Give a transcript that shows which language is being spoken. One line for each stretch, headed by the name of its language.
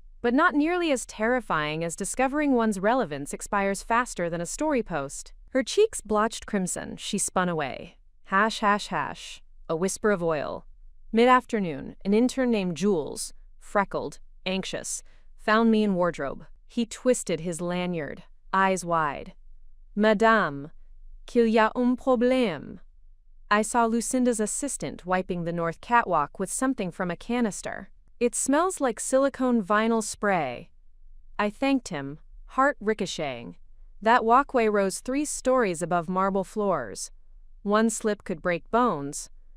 English: But not nearly as terrifying as discovering one's relevance expires faster than a story post. Her cheeks blotched crimson, she spun away. Hash, hash, hash. A whisper of oil. Mid-afternoon, an intern named Jules, freckled, anxious, found me in wardrobe. He twisted his lanyard, eyes wide.
French: "Madame, qu'il y a un problème."
English: I saw Lucinda's assistant wiping the north catwalk with something from a canister. "It smells like silicone vinyl spray." I thanked him, heart ricocheting. That walkway rose 3 stories above marble floors. One slip could break bones.